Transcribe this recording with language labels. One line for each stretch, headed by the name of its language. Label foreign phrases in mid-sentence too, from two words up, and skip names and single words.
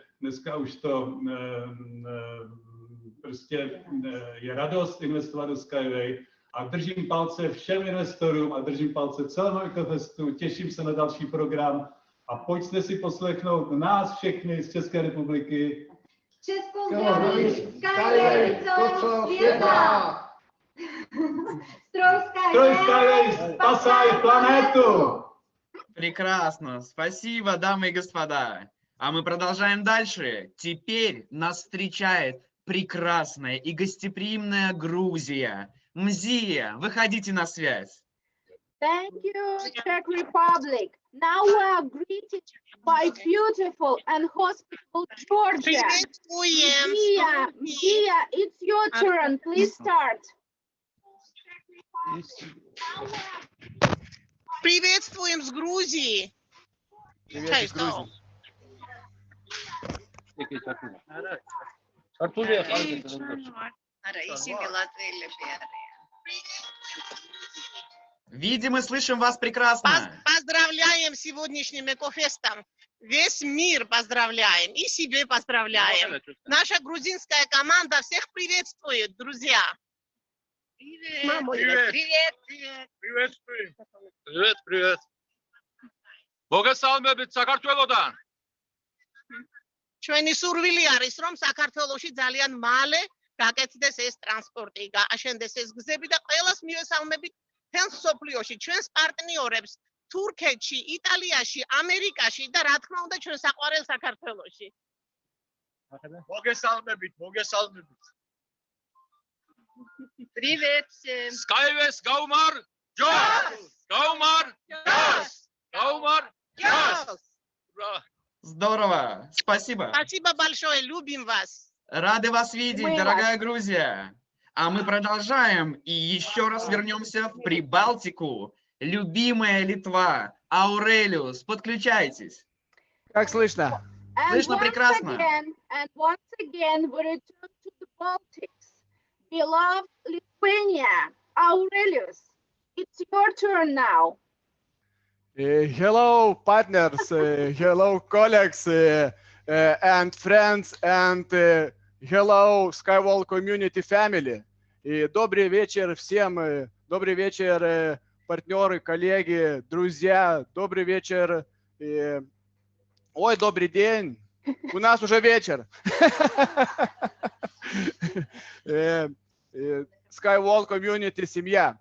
Czech: Dneska už to prostě je radost investovat do SkyWay A držím palce všem investorům a držím palce celému EcoFestu. Těším se na další program a pojďte si poslechnout nás všechny z České republiky. Českou zdraví, SkyWay celého světa!
Russian: Stroj SkyWay, спасай планету! Прекрасно. Спасибо, дамы и господа. А мы продолжаем дальше. Теперь нас встречает прекрасная и гостеприимная Грузия. Мзия, выходите на связь.
English: Thank you, Czech Republic. Now we are greeted by beautiful and hospitable Georgia. Mzia, it's your turn. Please start.
Russian: Приветствуем с Грузии. Привет из Грузии. Видим и слышим вас прекрасно. Поздравляем с сегодняшним EcoFest'ом. Весь мир поздравляем и себе поздравляем. Наша грузинская команда всех приветствует, друзья. Привет. Привет. Приветствую. Привет, привет.
Georgian: მოგესალმებით საქართველოდან. ჩვენი სურვილი არის, რომ საქართველოში ძალიან მალე გაკეთდეს ეს ტრანსპორტი, გააშენდეს ეს გზები და ყველას მივესალმებით თელს სოფლიოში, ჩვენს პარტნიორებს თურქეთში, იტალიაში, ამერიკაში და რა თქმა უნდა ჩვენ საყვარელ საქართველოში. მოგესალმებით, მოგესალმებით.
Russian: Привет всем.
Georgian: SkyWay გაუმარ ჯოს. გაუმარ ჯოს. გაუმარ ჯოს.
Russian: Здорово. Спасибо. Спасибо большое, любим вас. Рады вас видеть, дорогая Грузия. А мы продолжаем и еще раз вернемся в Прибалтику. Любимая Литва. Аурелиус, подключайтесь. Как слышно? Слышно прекрасно.
English: And once again, we return to the Baltics. Beloved Lithuania, Aurelius, it's your turn now. Hello, partners, hello, colleagues, and friends, and hello, SkyWay community family.
Russian: Добрый вечер всем, добрый вечер, партнеры, коллеги, друзья, добрый вечер. Ой, добрый день, у нас уже вечер. SkyWay community семья.